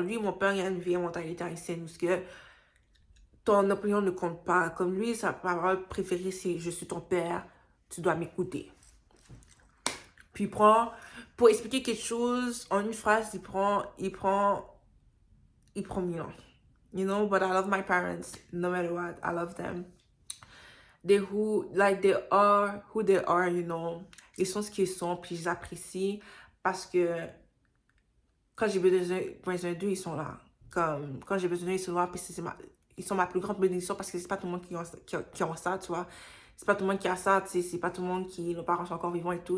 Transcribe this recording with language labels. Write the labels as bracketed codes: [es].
[fr] Lui, mon père, il a une vieille mentalité haïtienne, parce que ton opinion ne compte pas. Comme lui, sa parole préférée, c'est je suis ton père, tu dois m'écouter. Puis il prend, pour expliquer quelque chose, en une phrase, il prend 1000 ans. [en] You know, but I love my parents, no matter what, I love them. They are who they are, you know. [fr] Ils sont ce qu'ils sont, puis je les apprécie parce que quand j'ai besoin d'eux, ils sont là. Comme, quand j'ai besoin d'eux, ils sont là, puis ils sont ma plus grande bénédiction parce que c'est pas tout le monde qui ont ça, tu vois. C'est pas tout le monde qui a ça, tu sais, c'est pas tout le monde qui, nos parents sont encore vivants et tout.